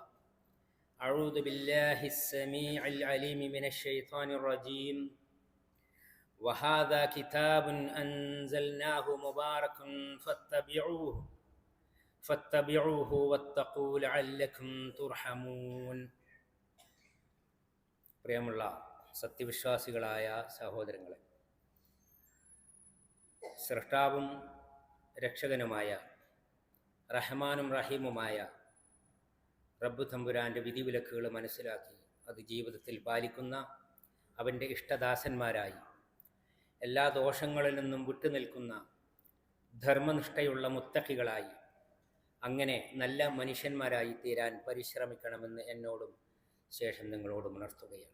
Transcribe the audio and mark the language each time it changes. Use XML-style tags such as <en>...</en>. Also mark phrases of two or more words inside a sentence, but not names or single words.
<ar>أعوذ بالله السميع العليم من الشيطان الرجيم. وهذا كتاب أنزلناه مبارك فاتبعوه واتقوا لعلكم ترحمون.</ar> <ml>പ്രിയമുള്ള സത്യവിശ്വാസികളായ സഹോദരങ്ങളെ, സൃഷ്ടാവും രക്ഷകനുമായ റഹ്മാനും റഹീമുമായ റബ്ബ് തമ്പുരാൻ്റെ വിധിവിലക്കുകൾ മനസ്സിലാക്കി അത് ജീവിതത്തിൽ പാലിക്കുന്ന അവൻ്റെ ഇഷ്ടദാസന്മാരായി എല്ലാ ദോഷങ്ങളിൽ നിന്നും വിട്ടുനിൽക്കുന്ന ധർമ്മനിഷ്ഠയുള്ള മുത്തഖികളായി അങ്ങനെ നല്ല മനുഷ്യന്മാരായി തീരാൻ പരിശ്രമിക്കണമെന്ന് എന്നോടും ശേഷം നിങ്ങളോടും ഉണർത്തുകയാണ്.</ml>